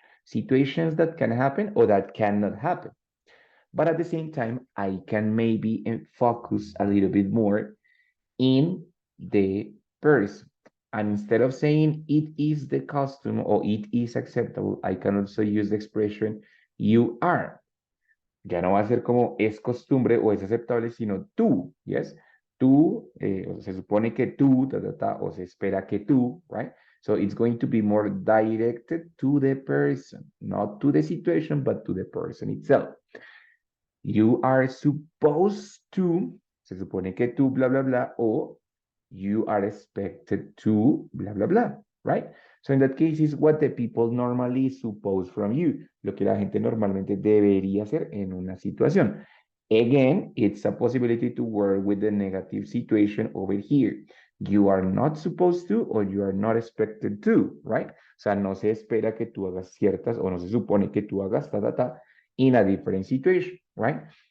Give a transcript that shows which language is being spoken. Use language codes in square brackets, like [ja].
[en] Situations that can happen or that cannot happen. But at the same time, I can maybe focus a little bit more in the person. And instead of saying it is the custom or it is acceptable, I can also use the expression you are. [es] Ya no va a ser como es costumbre o es aceptable, sino tú, ¿yes? Tú, se supone que tú, o se espera que tú, [en] right? So it's going to be more directed to the person, not to the situation, but to the person itself. You are supposed to, [es] se supone que tú, [en] bla, bla, bla, o you are expected to, bla, bla, bla, right? So in that case is what the people normally suppose from you, [es] lo que la gente normalmente debería hacer en una situación. [en] Again, it's a possibility to work with the negative situation over here. You are not supposed to or you are not expected to, right? [es] O sea, no se espera que tú hagas ciertas o no se supone que tú hagas ta, ta, ta [en] in a different situation, right?